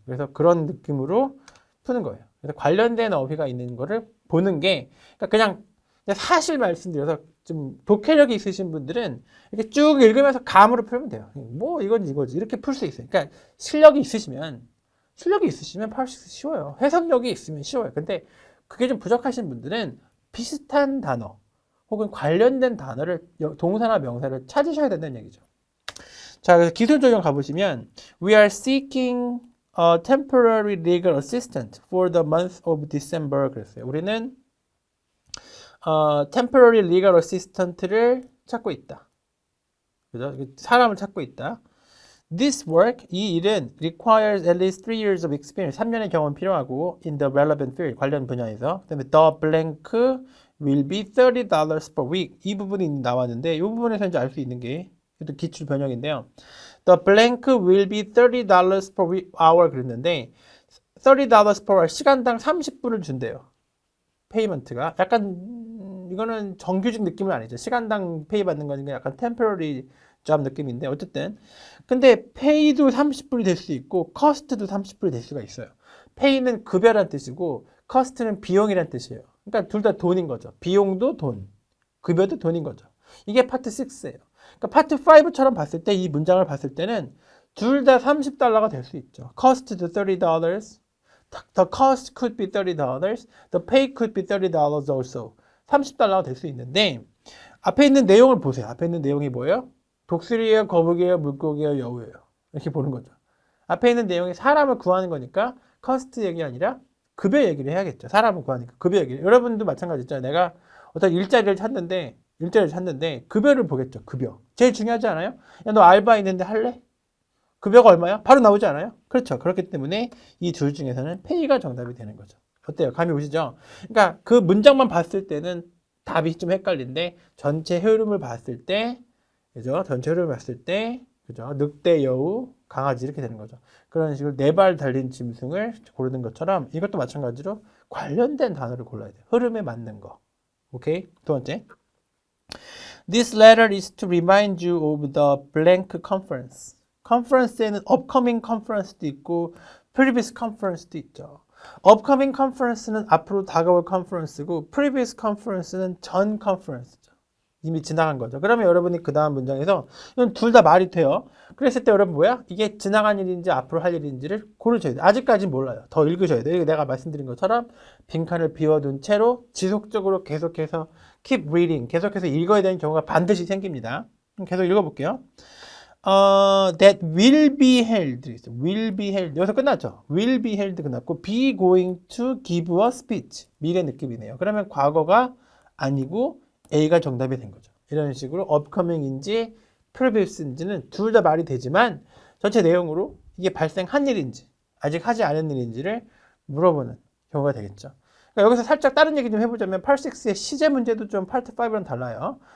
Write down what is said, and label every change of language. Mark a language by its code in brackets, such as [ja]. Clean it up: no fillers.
[ko] 그래서 그런 느낌으로 푸는 거예요. 그래서 관련된 어휘가 있는 거를 보는 게 그냥 사실 말씀드려서 좀 독해력이 있으신 분들은 이렇게 쭉 읽으면서 감으로 풀면 돼요. 뭐 이건 이거지. 이렇게 풀 수 있어요. 그러니까 실력이 있으시면 풀 수 쉬워요. 해석력이 있으면 쉬워요. 근데 그게 좀 부족하신 분들은 비슷한 단어 혹은 관련된 단어를 동사나 명사를 찾으셔야 된다는 얘기죠. 자, 그래서 기술 적용 가보시면 [en] We are seeking a temporary legal assistant for the month of December [ko] 그랬어요. 우리는 [en] temporary legal assistant [ko] 를 찾고 있다. 그죠? 사람을 찾고 있다. [en] This work, [ko] 이 일은 [en] requires at least 3 years of experience. [ko] 3년의 경험 필요하고 [en] in the relevant field, [ko] 관련 분야에서. 그다음에 [en] the blank will be $30 per week. [ko] 이 부분이 나왔는데 이 부분에서 이제 알 수 있는 게 이것도 기출 변형인데요. [en] The blank will be $30 per week, hour [ko] 그랬는데 [en] $30 per hour, [ko] 시간당 30분을 준대요. 페이먼트가. 약간 이거는 정규직 느낌은 아니죠. 시간당 페이 받는 거니까 약간 [en] temporary job [ko] 느낌인데 어쨌든 근데 페이도 30불이 될 수 있고 커스트도 30불이 될 수가 있어요. 페이는 급여란 뜻이고 커스트는 비용이란 뜻이에요. 그러니까 둘 다 돈인 거죠. 비용도 돈, 급여도 돈인 거죠. 이게 파트 6예요. 그러니까 파트 5처럼 봤을 때 이 문장을 봤을 때는 둘 다 $30가 될 수 있죠. [en] Cost도 $30, the cost could be $30, the pay could be $30 also. [ko] $30가 될 수 있는데 앞에 있는 내용을 보세요. 앞에 있는 내용이 뭐예요? 독수리예요, 거북이에요, 물고기예요, 여우예요. 이렇게 보는 거죠. 앞에 있는 내용이 사람을 구하는 거니까 커스트 얘기 아니라 급여 얘기를 해야겠죠. 사람을 구하니까 급여 얘기. 여러분도 마찬가지죠. 내가 어떤 일자리를 찾는데 급여를 보겠죠. 급여. 제일 중요하지 않아요? 야, 너 알바 있는데 할래? 급여가 얼마야? 바로 나오지 않아요? 그렇죠. 그렇기 때문에 이 둘 중에서는 페이가 정답이 되는 거죠. 어때요? 감이 오시죠? 그러니까 그 문장만 봤을 때는 답이 좀 헷갈린데 전체 흐름을 봤을 때 그죠? 전체 흐름을 봤을 때 그죠? 늑대, 여우, 강아지 이렇게 되는 거죠. 그런 식으로 네 발 달린 짐승을 고르는 것처럼 이것도 마찬가지로 관련된 단어를 골라야 돼요. 흐름에 맞는 거. 오케이? 두 번째. [en] This letter is to remind you of the blank conference. [ko] 컨퍼런스에는 [en] upcoming conference [ko] 도 있고 [en] previous conference [ko] 도 있죠. [en] upcoming conference [ko] 는 앞으로 다가올 컨퍼런스고 [en] previous conference [ko] 는 전 컨퍼런스죠. 이미 지나간 거죠. 그러면 여러분이 그 다음 문장에서 이건 둘 다 말이 돼요. 그랬을 때 여러분 뭐야? 이게 지나간 일인지 앞으로 할 일인지를 고르셔야 돼요. 아직까지는 몰라요. 더 읽으셔야 돼요. 내가 말씀드린 것처럼 빈칸을 비워둔 채로 지속적으로 계속해서 [en] keep reading, [ko] 계속해서 읽어야 되는 경우가 반드시 생깁니다. 계속 읽어볼게요. [en] That will be held. will be held. [ko] 여기서 끝났죠. [en] will be held [ko] 끝났고 [en] be going to give a speech. [ko] 미래 느낌이네요. 그러면 과거가 아니고 A가 정답이 된 거죠. 이런 식으로 upcoming인지 previous인지는 둘 다 말이 되지만 전체 내용으로 이게 발생한 일인지 아직 하지 않은 일인지를 물어보는 경우가 되겠죠. 그러니까 여기서 살짝 다른 얘기 좀 해보자면 파트 6의 시제 문제도 좀 파트 5랑 달라요.